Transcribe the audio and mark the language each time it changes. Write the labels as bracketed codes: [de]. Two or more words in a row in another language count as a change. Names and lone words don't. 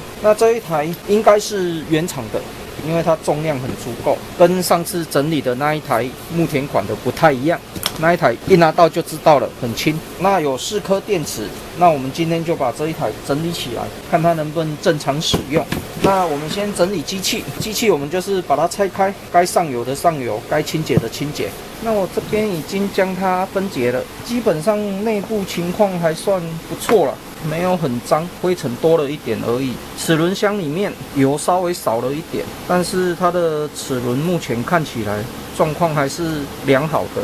[zh] 那這一台應該是原廠的，因為它重量很足夠，跟上次整理的那一台牧田款的不太一樣。那一台一拿到就知道了，很輕。那有4顆電池，那我們今天就把這一台整理起來，看它能不能正常使用。那我們先整理機器，我們就是把它拆開，該上油的上油，該清潔的清潔。那我這邊已經将它分解了，基本上內部情況還算不錯了，沒有很髒，灰塵多了一點而已。齒輪箱裡面油稍微少了一點，但是它的齒輪目前看起來狀況還是良好的。